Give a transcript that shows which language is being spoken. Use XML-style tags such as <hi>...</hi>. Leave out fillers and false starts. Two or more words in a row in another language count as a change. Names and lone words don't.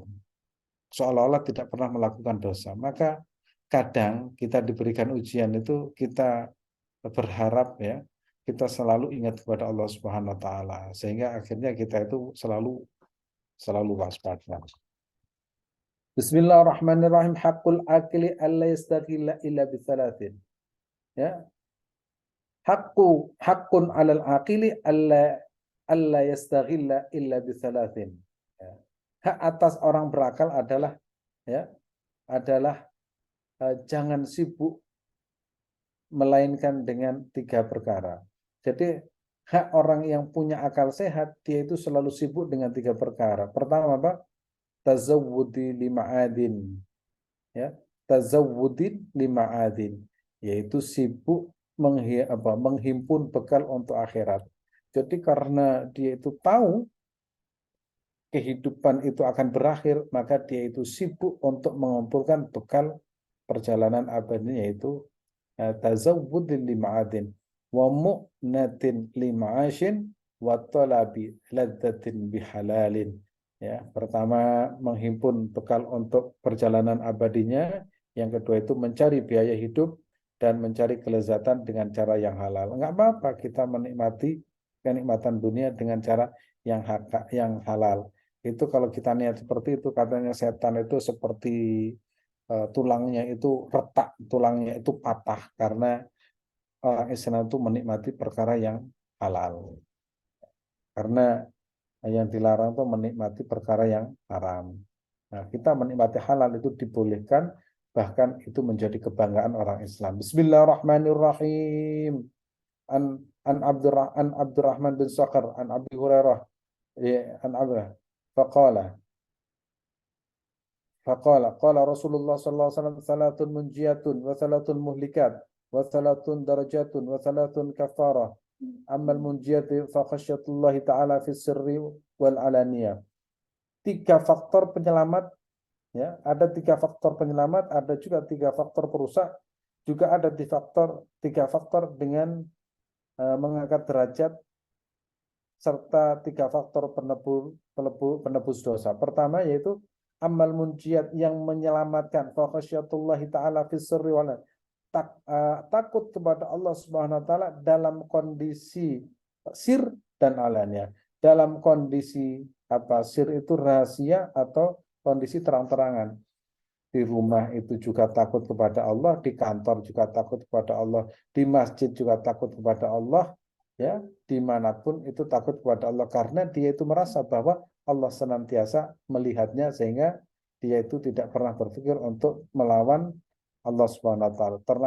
<id>Seolah-olah tidak pernah melakukan dosa. Maka kadang kita diberikan ujian itu kita berharap ya, kita selalu ingat kepada Allah</id> <ar>سبحانه وتعالى</ar> <id>sehingga akhirnya kita itu selalu waspada.</id> <ar>بسم الله الرحمن الرحيم. حق العاقل ألا يستغل إلا بثلاث.</ar> <id>Ya.</id> <ar>حق على العاقل ألا يستغل إلا بثلاث.</ar> <id>Ya. Hak atas orang berakal adalah ya, adalah jangan sibuk melainkan dengan 3 perkara. Jadi hak orang yang punya akal sehat, dia itu selalu sibuk dengan 3 perkara. Pertama apa?</id> <ar>تزود لمعاد. Ya, تزود لمعاد,</ar> <id>yaitu sibuk menghimpun bekal untuk akhirat. Jadi karena dia itu tahu kehidupan itu akan berakhir, maka dia itu sibuk untuk mengumpulkan bekal perjalanan abadinya, yaitu</id> <ar>تزود لمعاد. ومؤنة لمعاش وطلب لذة بحلال.</ar> <id>Ya, pertama menghimpun bekal untuk perjalanan abadinya, yang kedua itu mencari biaya hidup dan mencari kelezatan dengan cara yang halal. Enggak apa-apa kita menikmati kenikmatan dunia dengan cara yang halal. Itu kalau kita niat seperti itu, katanya setan itu seperti tulangnya itu retak, tulangnya itu patah karena orang Islam itu menikmati perkara yang halal. Karena yang dilarang itu menikmati perkara yang haram. Nah, kita menikmati halal itu dibolehkan, bahkan itu menjadi kebanggaan orang Islam.</id> <ar>بسم الله الرحمن الرحيم. عن عبد الرحمن بن صخر عن أبي هريرة عن عبد الله فقال قال رسول الله صلى الله عليه وسلم ثلاث منجيات وثلاث مهلكات وثلاث درجات وثلاث كفارة. أما المنجيات فخشية الله تعالى في السر والعلانية.</ar> <id>Tiga faktor penyelamat, ya, ada tiga faktor penyelamat, ada juga tiga faktor perusak, juga ada tiga faktor dengan mengangkat derajat, serta tiga faktor penebus dosa. Pertama yaitu</id> <ar>أما المنجيات,</ar> <id>yang menyelamatkan,</id> <ar>فخشية الله تعالى في السر والعلانية.</ar> <id>Takut kepada Allah</id> <ar>سبحانه وتعالى</ar> <id>dalam kondisi sir dan alaniyah. Dalam kondisi apa? Sir itu rahasia atau kondisi terang-terangan. Di rumah itu juga takut kepada Allah, di kantor juga takut kepada Allah, di masjid juga takut kepada Allah, ya, dimanapun itu takut kepada Allah, karena dia itu merasa bahwa Allah senantiasa melihatnya, sehingga dia itu tidak pernah berpikir untuk melawan Allah</id> <ar>سبحانه وتعالى.</ar>